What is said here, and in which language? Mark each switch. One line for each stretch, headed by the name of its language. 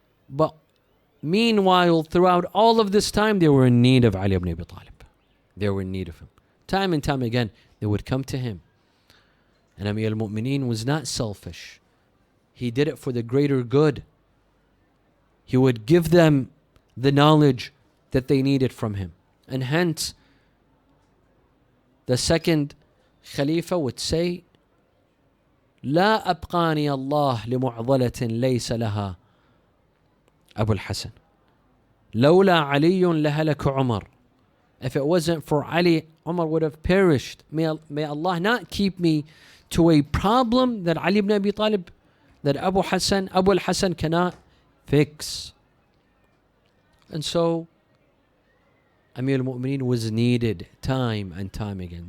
English: But meanwhile, throughout all of this time, they were in need of Ali ibn Abi Talib. They were in need of him. Time and time again, they would come to him. And Amir al-Mu'mineen was not selfish. He did it for the greater good. He would give them the knowledge that they needed from him. And hence, the second Khalifa would say,
Arabic: لا أبقاني الله لمعضلة ليس لها أبو الحسن لولا علي لهلك عمر.
English: If it wasn't for Ali, Umar would have perished. May Allah not keep me to a problem that Ali ibn Abi Talib, that Abu al-Hasan cannot fix. And so Amir al-Mu'mineen was needed time and time again.